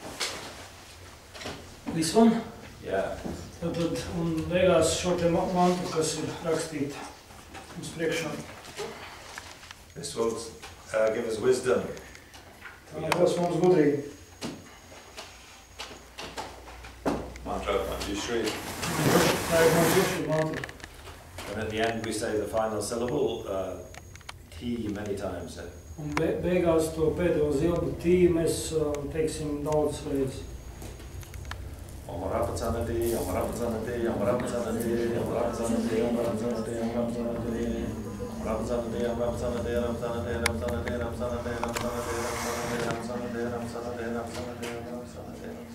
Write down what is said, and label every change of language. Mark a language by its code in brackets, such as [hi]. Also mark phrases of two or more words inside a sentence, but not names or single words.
[en] This one? Yeah. [lv] Tad un beigās šo te mantu, kas ir rakstīta mums priekšā. [en] This will give us wisdom. [lv] Tā dos mums gudrību. [en] Mantra Manjushri. [lv] Tā ir Manjushri mantra. [en] And at the end we say the final syllable, T, many times. [lv] Un beigās to pēdējo zilbu tī mēs teiksim daudz reizes. [sa] Omarapacanati, Omarapacanati, Omarapacanati, Omarapacanati, Omarapacanati, Omarapacanati, Omarapacanati, Omarapacanati, Omarapacanati, Omarapacanati, Omarapacanati, Omarapacanati, Omarapacanati, Omarapacanati.